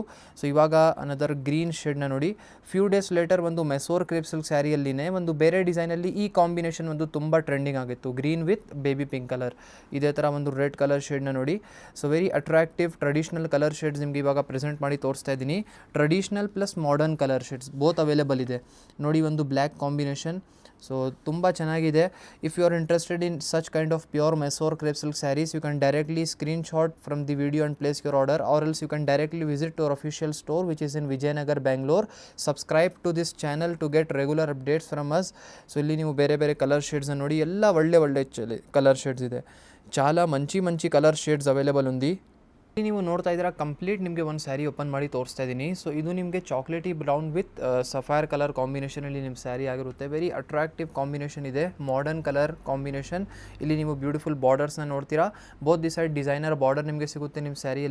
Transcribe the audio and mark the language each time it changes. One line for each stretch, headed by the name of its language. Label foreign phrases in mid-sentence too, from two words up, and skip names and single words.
Kannada: ಸೊ ಇವಾಗ
English: another green
Kannada: ಶೇಡ್ನ ನೋಡಿ,
English: few days later
Kannada: ಒಂದು
English: Mysore crepe silk
Kannada: ಸ್ಯಾರಿಯಲ್ಲಿನೇ ಒಂದು ಬೇರೆ ಡಿಸೈನಲ್ಲಿ ಈ ಕಾಂಬಿನೇಷನ್ ಒಂದು ತುಂಬ ಟ್ರೆಂಡಿಂಗ್ ಆಗಿತ್ತು.
English: green with baby pink colour,
Kannada: ಇದೇ ಥರ ಒಂದು
English: red colour
Kannada: ಶೇಡ್ನ ನೋಡಿ.
English: so very attractive traditional colour shades
Kannada: ನಿಮಗೆ ಇವಾಗ ಪ್ರೆಸೆಂಟ್ ಮಾಡಿ ತೋರಿಸ್ತಾ ಇದ್ದೀನಿ.
English: traditional plus modern colour shades both available
Kannada: ಇದೆ ನೋಡಿ. ಒಂದು
English: black combination,
Kannada: ಸೊ ತುಂಬ ಚೆನ್ನಾಗಿದೆ.
English: If you are interested in such kind of pure Mysore crepe silk sarees, you can directly screenshot from the video and place your order, or else you can directly visit to our official store which is in Vijayanagar, Bangalore. Subscribe to this channel to get regular updates from us.
Kannada: ಸೊ ಇಲ್ಲಿ ನೀವು ಬೇರೆ ಕಲರ್ ಶೇಡ್ಸ್ನ ನೋಡಿ, ಎಲ್ಲ ಒಳ್ಳೆ
English: colour shades
Kannada: ಇದೆ.
Telugu: చాలా మంచి
English: colour shades available
Telugu: ఉంది.
Kannada: ನೀವು ನೋಡ್ತಾ ಇದ್ದೀರಾ ಕಂಪ್ಲೀಟ್ ನಿಮಗೆ ಒಂದು
English: saree open
Kannada: ಮಾಡಿ ತೋರಿಸ್ತಾ ಇದ್ದೀನಿ. ಸೊ ಇದು ನಿಮಗೆ
English: chocolaty brown with sapphire colour
Kannada: ಕಾಂಬಿನೇಷನಲ್ಲಿ ನಿಮ್ಮ ಸ್ಯಾರಿ ಆಗಿರುತ್ತೆ.
English: very attractive combination
Kannada: ಇದೆ,
English: modern colour combination.
Kannada: ಇಲ್ಲಿ ನೀವು ಬ್ಯೂಟಿಫುಲ್ ಬಾರ್ಡರ್ಸ್ನ ನೋಡ್ತೀರಾ.
English: both the side designer border
Kannada: ನಿಮಗೆ ಸಿಗುತ್ತೆ ನಿಮ್ಮ ಸ್ಯಾರಿಯಲ್ಲಿ.